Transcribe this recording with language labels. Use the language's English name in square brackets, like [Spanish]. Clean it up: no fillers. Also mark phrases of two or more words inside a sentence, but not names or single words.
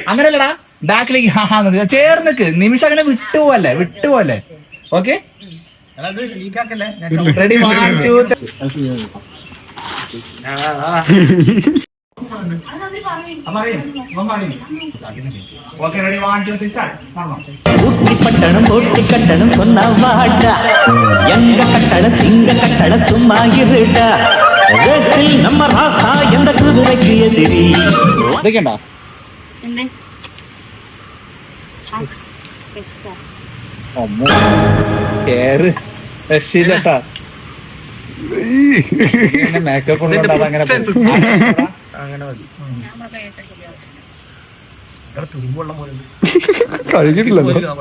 [Malayalam] അങ്ങനെയല്ലടാ, ബാക്കിലേക്ക് ചേർന്നിക്ക് നിമിഷം അങ്ങനെ വിട്ടുപോലെ. [English] Okay, ready? 1 2 okay, ready? 1 2 3 start. [Tamil] ஊட்டி பட்டணம் போட்டி கட்டணம் சொன்ன வாட்டா, எங்க கட்டணம் சிங்க கட்டணம் சும்மா இருடா, ரேசில் நம்ம ராசா எந்த குதிரைக்கு எதிரி. [Malayalam] ഇതൊക്കെയുണ്ടോ? കേറ് രക്ഷിതാ. മേക്കപ്പ് ഉണ്ടോ? അങ്ങനെ കഴിക്കിട്ടില്ലല്ലോ.